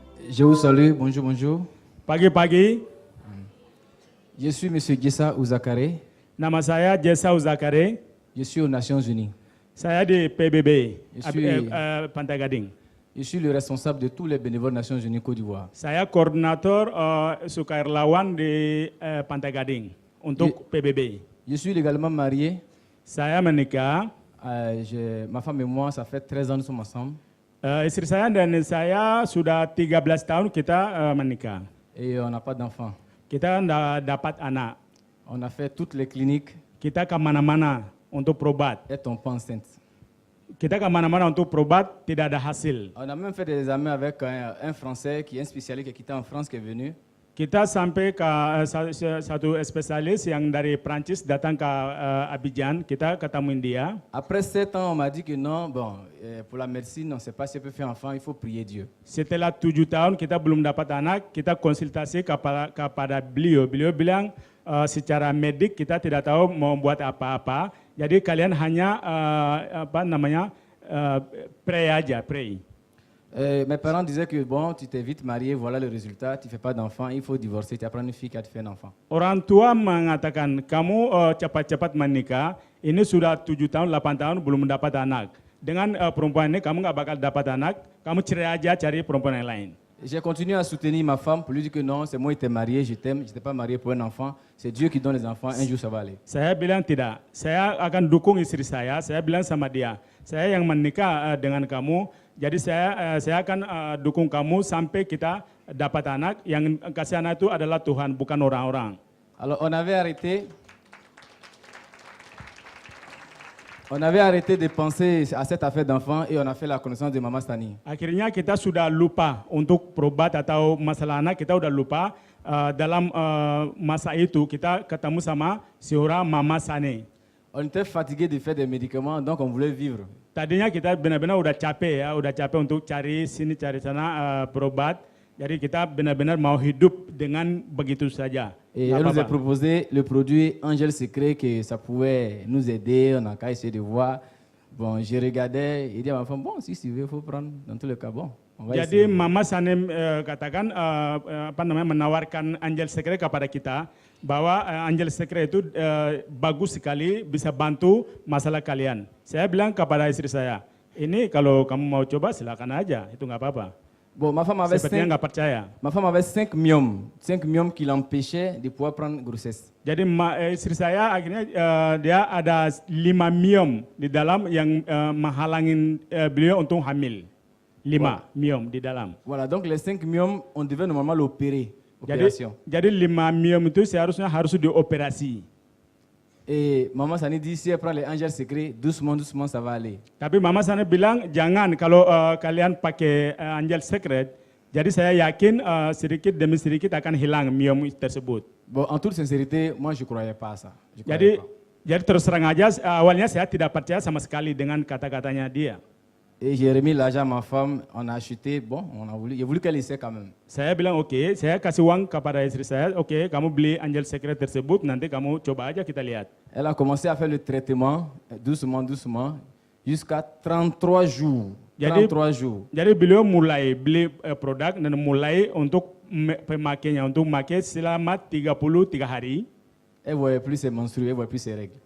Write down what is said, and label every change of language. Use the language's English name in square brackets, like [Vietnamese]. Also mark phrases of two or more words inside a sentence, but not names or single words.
[French] Je vous salue, bonjour, bonjour. [Indonesian] Pagi-pagi, [French] Je suis M. Gessa Ouzakare, [Indonesian] nama saya Jessa Uzakare. [French] je suis aux Nations Unies. [Indonesian] Saya di PBB, [French] Je suis- [Indonesian] Pantai Gading. [French] Je suis le responsable de tous les bénévoles Nations Unies Côte d'Ivoire. [Indonesian] Saya koordinator sukarelawan di Pantai Gading untuk PBB. [French] Je suis légalement marié. [Indonesian] Saya menikah, [French] Ma femme et moi, ça fait 13 ans que nous sommes ensemble. [Indonesian] istri saya dan saya sudah 13 tahun kita menikah. [French] Et on n'a pas d'enfants. [Indonesian] Kita nggak dapat anak. [French] On a fait toutes les cliniques [Indonesian] Kita ke mana-mana untuk berobat. [French] et on pas enceinte. [Indonesian] Kita ke mana-mana untuk berobat, tidak ada hasil. [French] On a même fait des examens avec un Français qui est un spécialiste qui était en France qui est venu. [Indonesian] Kita sampai ke satu spesialis yang dari Prancis datang ke Abidjan, kita ketemuin dia. [French] Après 7 ans, on m'a dit que non, pour la médecine, on ne sait pas si on peut faire enfant, il faut prier Dieu. [Indonesian] Setelah 7 tahun kita belum dapat anak, kita konsultasi kepada beliau. Beliau bilang secara medik kita tidak tahu mau buat apa-apa. Jadi kalian hanya pray aja, pray. [French] Mes parents disaient que bon, tu t'es vite marié, voilà le résultat, tu ne fais pas d'enfant, il faut divorcer, tu apprends une fille qui a fait un enfant. [Indonesian] Orang tua mengatakan kamu cepat-cepat menikah, ini sudah 7 tahun, 8 tahun belum mendapat anak. Dengan perempuan ini kamu nggak bakal dapat anak, kamu cerai aja cari perempuan yang lain. [French] J'ai continué à soutenir ma femme pour lui dire que non, c'est moi qui t'ai marié, je t'aime, je n'étais pas marié pour un enfant, c'est Dieu qui donne les enfants, un jour ça va aller. [Indonesian] Saya bilang tidak, saya akan dukung istri saya bilang sama dia, saya yang menikah dengan kamu, jadi saya akan dukung kamu sampai kita dapat anak, yang kasih anak itu adalah Tuhan, bukan orang-orang. [French] Alors on avait arrêté de penser à cette affaire d'enfant et on a fait la connaissance de Mama Stani. [Indonesian] Akhirnya kita sudah lupa untuk berobat atau masalah anak, kita udah lupa. Dalam masa itu kita ketemu sama seorang Mama Sane. [French] On était fatigué de faire des médicaments, donc on voulait vivre. [Indonesian] Tadinya kita benar-benar udah capek untuk cari sini cari sana berobat. Jadi kita benar-benar mau hidup dengan begitu saja. [French] Et elle nous a proposé le produit Angel Secret, que ça pouvait nous aider, on a qu'à essayer de voir. Bon, je regardais, il dit à ma femme, bon, si tu veux, il faut prendre, dans tous les cas, bon. On va [Indonesian] Jadi [French] essayer. [Indonesian] Mama Sanem katakan menawarkan Angel Secret kepada kita bahwa Angel Secret itu bagus sekali, bisa bantu masalah kalian. Saya bilang kepada istri saya, ini kalau kamu mau coba silakan aja, itu nggak apa-apa. [French] Bon, ma femme [Indonesian] Sepertinya nggak percaya. [French] avait 5 myomes qui l'empêchaient de pouvoir prendre grossesse. [Indonesian] Jadi istri saya akhirnya dia ada 5 myom di dalam yang menghalangin beliau untuk hamil. 5 myom di dalam. [French] Voilà, donc les 5 myomes, on devait normalement l'opérer. [Indonesian] Jadi 5 myom itu seharusnya harus dioperasi. [French] Et Maman Sani dit, si elle prend les Angel Secret, doucement, doucement, ça va aller. [Indonesian] Tapi Mama Sana bilang jangan kalau kalian pakai Angel Secret. Jadi saya yakin sedikit demi sedikit akan hilang myom tersebut. [French] Bon, en toute sincérité, moi je ne croyais pas à ça. Je croyais pas. [Indonesian] Jadi terus terang aja awalnya saya tidak percaya sama sekali dengan kata-katanya dia. [French] Et j'ai remis l'argent à ma femme, on a acheté, bon, j'ai voulu qu'elle essaie quand même. [Indonesian] Saya bilang oke, saya kasih uang kepada istri saya, oke, kamu beli Angel Secret tersebut, nanti kamu coba aja kita lihat. [French] Elle a commencé à faire le traitement, doucement, doucement, jusqu'à 33 jours. 33 jours. [Indonesian] Jadi beliau mulai beli produk dan mulai untuk pemakainya, untuk memakai selama 33 hari. [French] Elle ne voyait plus ses menstrues, elle ne voyait plus ses règles.